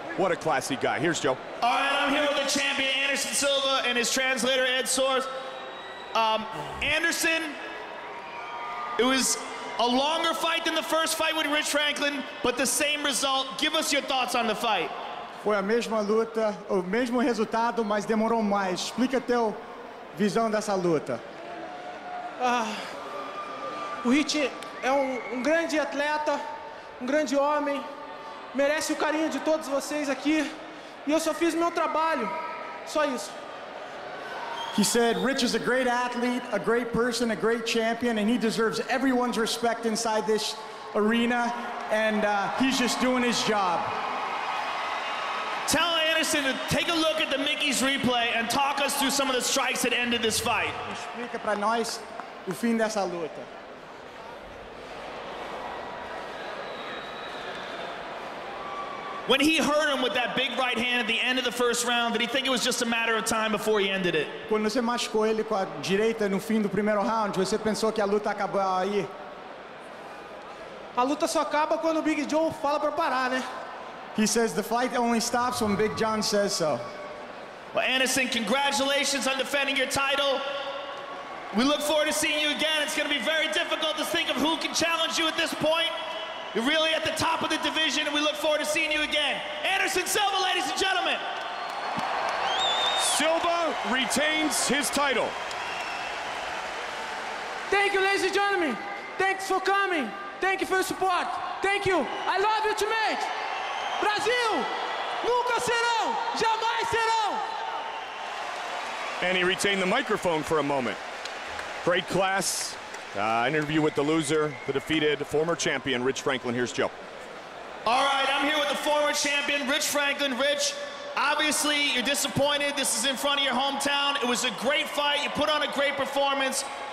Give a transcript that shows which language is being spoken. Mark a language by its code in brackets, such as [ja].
[en] What a classy guy. Here's Joe. All right, I'm here with the champion, Anderson Silva, and his translator, Ed Soares. Anderson, it was a longer fight than the first fight with Rich Franklin, but the same result. Give us your thoughts on the fight. [pt] Foi a mesma luta, o mesmo resultado, mas demorou mais. Explica teu visão dessa luta. O Rich é um grande atleta, grande homem, merece o carinho de todos vocês aqui, e eu só fiz meu trabalho, só isso. [en] He said Rich is a great athlete, a great person, a great champion, and he deserves everyone's respect inside this arena, and he's just doing his job. Tell Anderson to take a look at the Mickey's replay and talk us through some of the strikes that ended this fight. [pt] Explica para nós o fim dessa luta. [en] When he hurt him with that big right hand at the end of the first round, did he think it was just a matter of time before he ended it? [pt] Quando você machucou ele com a direita no fim do primeiro round, você pensou que a luta acabou aí? A luta só acaba quando o Big John fala para parar, né? [en] He says the fight only stops when Big John says so. Well, Anderson, congratulations on defending your title. We look forward to seeing you again. It's going to be very difficult to think of who can challenge you at this point. You're really at the top of the division, and we look forward to seeing you again. Anderson Silva, ladies and gentlemen. Silva retains his title. Thank you, ladies and gentlemen. Thanks for coming. Thank you for your support. Thank you. I love you, teammate. [pt] Brasil, nunca serão, jamais serão. [en] And he retained the microphone for a moment. Great class. Interview with the loser, the defeated former champion, Rich Franklin. Here's Joe. All right, I'm here with the former champion, Rich Franklin. Rich, obviously you're disappointed. This is in front of your hometown. It was a great fight. You put on a great performance.